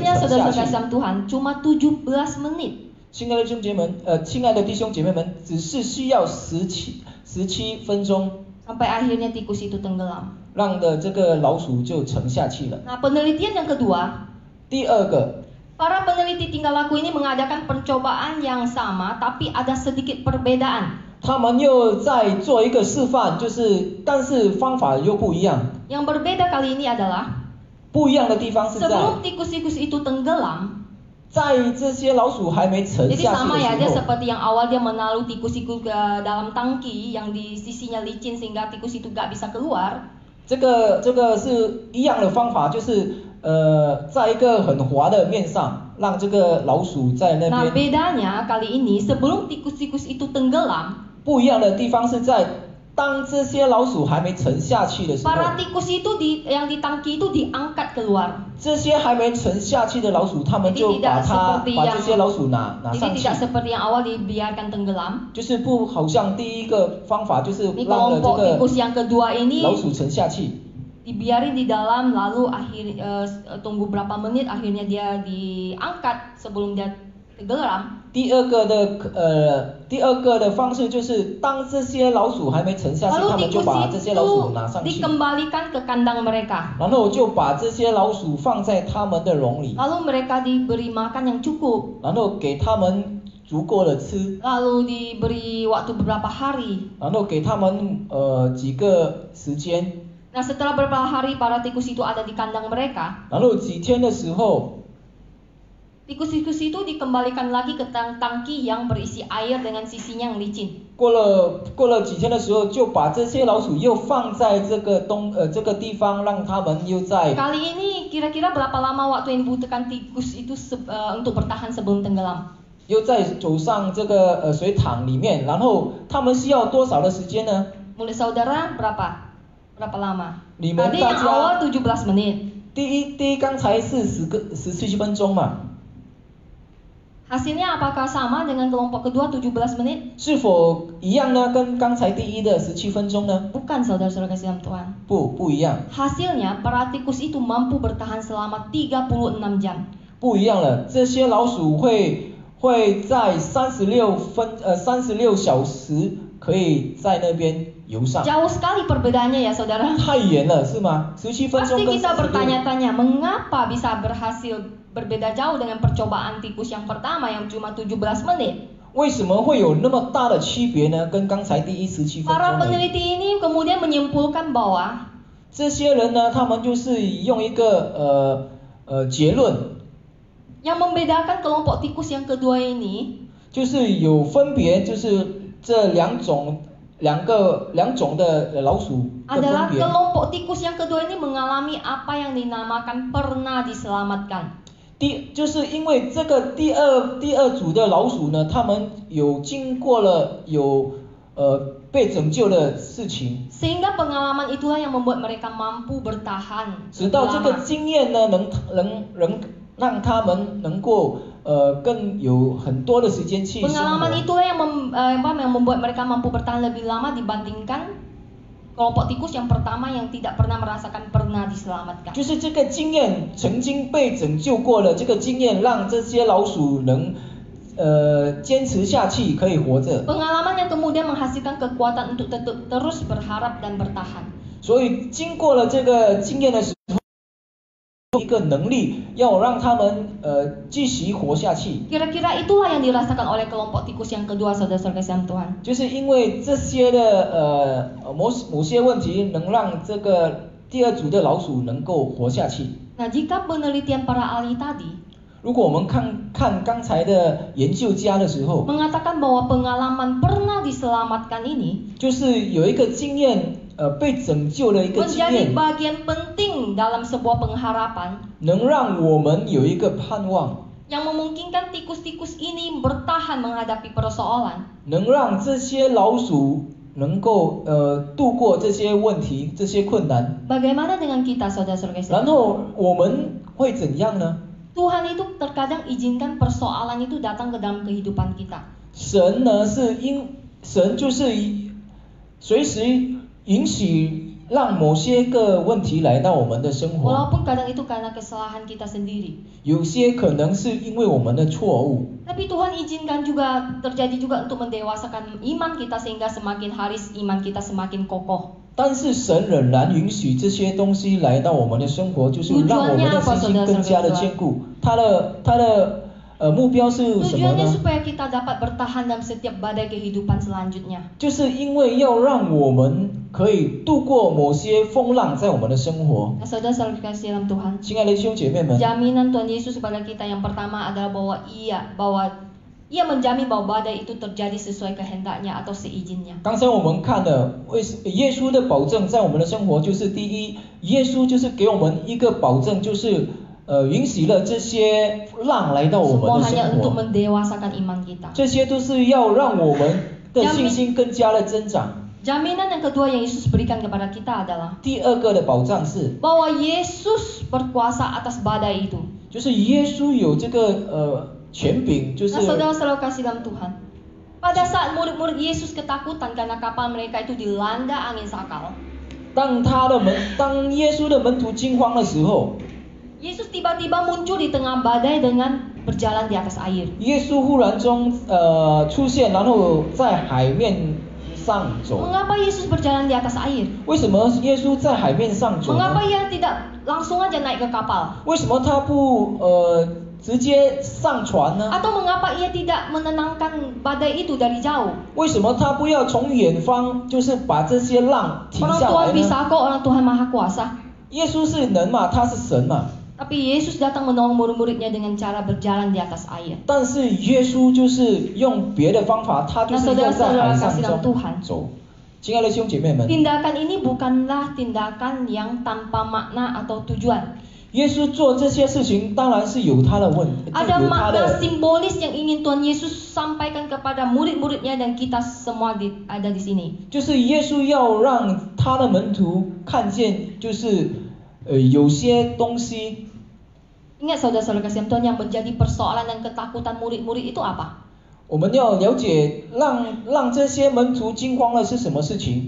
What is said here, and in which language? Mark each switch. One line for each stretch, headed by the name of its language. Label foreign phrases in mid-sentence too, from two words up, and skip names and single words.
Indonesian: Hasilnya
Chinese: 沉下去。
Indonesian: saudara-saudara Tuhan cuma 17 menit.
Chinese: 亲爱的弟兄姐妹们，只是需要17分钟，
Indonesian: Sampai akhirnya tikus itu tenggelam.
Chinese: 让的这个老鼠就沉下去了。
Indonesian: Nah, penelitian yang kedua,
Chinese: 第二个，
Indonesian: para peneliti tingkah laku ini mengadakan percobaan yang sama tapi ada sedikit perbedaan.
Chinese: 他们又在做一个示范，但是方法又不一样。
Indonesian: Yang berbeda kali ini adalah
Chinese: 不一样的地方是在
Indonesian: sebelum tikus-tikus itu tenggelam.
Chinese: 在这些老鼠还没沉
Indonesian: Jadi
Chinese: 下去
Indonesian: sama ya,
Chinese: 的
Indonesian: dia
Chinese: 时候。
Indonesian: seperti yang awal dia menaruh tikus-tikus ke dalam tangki yang di sisinya licin sehingga tikus itu gak bisa keluar.
Chinese: 这个是一样的方法，就是在一个很滑的面上，让这个老鼠在那
Indonesian: Nah,
Chinese: 边。
Indonesian: bedanya kali ini sebelum tikus-tikus itu tenggelam,
Chinese: 不一样的地方是在当这些老鼠还没沉下去的时候，
Indonesian: para tikus itu yang di tangki itu diangkat keluar.
Chinese: 这些还没沉下去的老鼠，他们就把这些老鼠拿
Indonesian: Jadi
Chinese: 上去，
Indonesian: tidak seperti yang awal dibiarkan tenggelam.
Chinese: 就是不好像第一个方法就是
Indonesian: Ini
Chinese: 让了这
Indonesian: kelompok
Chinese: 个
Indonesian: tikus yang kedua ini
Chinese: 老鼠沉下去。
Indonesian: dibiarin di dalam lalu tunggu berapa menit akhirnya dia diangkat sebelum dia tenggelam.
Chinese: 第二个的方式就是当这些老鼠还没沉下去，
Indonesian: Lalu
Chinese: 他们就
Indonesian: tikus
Chinese: 把这些老鼠拿
Indonesian: itu
Chinese: 上去，
Indonesian: dikembalikan ke kandang mereka.
Chinese: 然后就把这些老鼠放在他们的笼里，
Indonesian: Lalu mereka diberi makan yang cukup.
Chinese: 然后给他们足够的吃，
Indonesian: Lalu diberi waktu beberapa hari.
Chinese: 然后给他们几个时间，
Indonesian: Nah, setelah beberapa hari para tikus itu ada di kandang mereka,
Chinese: 然后几天的时候，
Indonesian: tikus-tikus itu dikembalikan lagi ke tangki yang berisi air dengan sisinya yang licin.
Chinese: 过了几天的时候，就把这些老鼠又放在这个地方，让他们又在
Indonesian: Kali ini kira-kira berapa lama waktu yang dibutuhkan tikus itu untuk bertahan sebelum tenggelam?
Chinese: 又在走上这个水塘里面，然后他们需要多少的时间呢？
Indonesian: Menurut saudara berapa lama? Lima Tadi yang saja. awal 17 menit.
Chinese: 第一刚才是17分钟嘛，
Indonesian: Hasilnya apakah sama dengan kelompok kedua 17 menit?
Chinese: 是否一样呢？跟刚才第一的17分钟呢？
Indonesian: Bukan, saudara-saudara kasih dalam Tuhan.
Chinese: 不一样，
Indonesian: Hasilnya para tikus itu mampu bertahan selama 36 jam.
Chinese: 不一样了。这些老鼠会在36小时可以在那边游上。
Indonesian: Jauh sekali perbedaannya ya saudara.
Chinese: 太远了是吗？17分钟
Indonesian: Pasti
Chinese: 跟
Indonesian: kita 46 bertanya-tanya mengapa bisa berhasil berbeda jauh dengan percobaan tikus yang pertama yang cuma 17 menit.
Chinese: 为什么会有那么大的区别呢？跟刚才第一17分
Indonesian: Para
Chinese: 钟而已。
Indonesian: peneliti ini kemudian menyimpulkan bahwa
Chinese: 这些人呢，他们就是用一个结论，
Indonesian: yang membedakan kelompok tikus yang kedua ini
Chinese: 就是有分别，就是这两种的老鼠的
Indonesian: adalah
Chinese: 分别。
Indonesian: kelompok tikus yang kedua ini mengalami apa yang dinamakan pernah diselamatkan.
Chinese: 就是因为这个第二组的老鼠呢，他们有经过了被拯救的事情，
Indonesian: Sehingga pengalaman itulah yang membuat mereka mampu bertahan
Chinese: 直到这个
Indonesian: lama.
Chinese: 经验呢，能让他们能够更有很多的时间去生
Indonesian: Pengalaman
Chinese: 活。
Indonesian: itulah yang membuat mereka mampu bertahan lebih lama dibandingkan kelompok tikus yang pertama yang tidak pernah merasakan pernah diselamatkan.
Chinese: 就是这个经验曾经被拯救过了，这个经验让这些老鼠能坚持下去，可以活着。
Indonesian: Pengalaman yang kemudian menghasilkan kekuatan untuk terus berharap dan bertahan.
Chinese: 所以经过了这个经验的时候，一个能力要让他们继续活下去。
Indonesian: Kira-kira itulah yang dirasakan oleh kelompok tikus yang kedua, saudara-saudara kasih Tuhan.
Chinese: 就是因为这些的某些问题，能让这个第二组的老鼠能够活下去。
Indonesian: Nah, jika penelitian para ahli tadi
Chinese: 如果我们看刚才的研究家的时候，
Indonesian: mengatakan bahwa pengalaman pernah diselamatkan ini
Chinese: 就是有一个经验被拯救的一个经
Indonesian: menjadi
Chinese: 验，
Indonesian: bagian penting dalam sebuah pengharapan
Chinese: 能让我们有一个盼望，
Indonesian: yang memungkinkan tikus-tikus ini bertahan menghadapi persoalan.
Chinese: 能让这些老鼠能够度过这些问题、这些困难。
Indonesian: Bagaimana dengan kita, saudara-saudara kasih?
Chinese: 然后我们会怎样呢？
Indonesian: Tuhan itu terkadang izinkan persoalan itu datang ke dalam kehidupan kita.
Chinese: 神呢神就是随时允许让某些个问题来到我们的生活，
Indonesian: Walaupun kadang itu karena kesalahan kita sendiri.
Chinese: 有些可能是因为我们的错误，
Indonesian: Tapi Tuhan izinkan juga terjadi juga untuk mendewasakan iman kita sehingga semakin hari iman kita semakin kokoh.
Chinese: 但是神仍然允许这些东西来到我们的生活，就是让我们的信心更加的坚固。他的目标是什么
Indonesian: Tujuannya
Chinese: 呢？
Indonesian: supaya kita dapat bertahan dalam setiap badai kehidupan selanjutnya.
Chinese: 就是因为要让我们可以度过某些风浪在我们的生活。
Indonesian: Nah, saudara-saudara dikasihi dalam Tuhan,
Chinese: 亲爱的弟兄姐妹们，
Indonesian: jaminan Tuhan Yesus kepada kita yang pertama adalah bahwa Ia menjamin bahwa badai itu terjadi sesuai kehendaknya atau seizinnya.
Chinese: 刚才我们看了耶稣的保证在我们的生活，就是第一，耶稣就是给我们一个保证，就是允许了这些浪来到我
Indonesian: Semua
Chinese: 们的
Indonesian: hanya
Chinese: 生
Indonesian: untuk
Chinese: 活，
Indonesian: mendewasakan iman kita.
Chinese: 这些都是要让我们的信心更加的增长。
Indonesian: Jaminan yang kedua yang Yesus berikan kepada kita adalah
Chinese: 第二个的保障是，
Indonesian: bahwa Yesus berkuasa atas badai itu.
Chinese: 就是耶稣有这个权柄，就是
Indonesian: Nah, saudara-saudara kasih dalam Tuhan, pada saat murid-murid Yesus ketakutan karena kapal mereka itu dilanda angin sakal,
Chinese: 当耶稣的门徒惊慌的时候，
Indonesian: Yesus tiba-tiba muncul di tengah badai dengan berjalan di atas air.
Chinese: 耶稣忽然中出现，然后在海面上走。
Indonesian: Mengapa Yesus berjalan di atas air?
Chinese: 为什么耶稣在海面上走呢？
Indonesian: Mengapa ia tidak langsung aja naik ke kapal?
Chinese: 为什么他不直接上船呢？
Indonesian: Atau mengapa ia tidak menenangkan badai itu dari jauh?
Chinese: 为什么他不要从远方就是把这些浪停
Indonesian: Orang
Chinese: 下
Indonesian: Tuhan
Chinese: 来
Indonesian: bisa
Chinese: 呢？
Indonesian: kok, orang Tuhan maha kuasa.
Chinese: 耶稣是人嘛，他是神嘛，
Indonesian: Tapi Yesus datang menolong murid-muridnya dengan cara berjalan di atas air.
Chinese: 但是耶稣就是用别的方法，他就是要在海上中走。亲爱的兄姐妹们，
Indonesian: Tindakan ini bukanlah tindakan yang tanpa makna atau tujuan.
Chinese: 耶稣做这些事情当然是有他的
Indonesian: Ada
Chinese: 有他
Indonesian: makna
Chinese: 的，
Indonesian: simbolis yang ingin Tuhan Yesus sampaikan kepada murid-muridnya dan kita semua ada di sini.
Chinese: 就是耶稣要让他的门徒看见，就是有些东西。
Indonesian: Ingat saudara-saudara kasih Tuhan, yang menjadi persoalan dan ketakutan murid-murid itu apa?
Chinese: 我们要了解让这些门徒惊慌的是什么事情？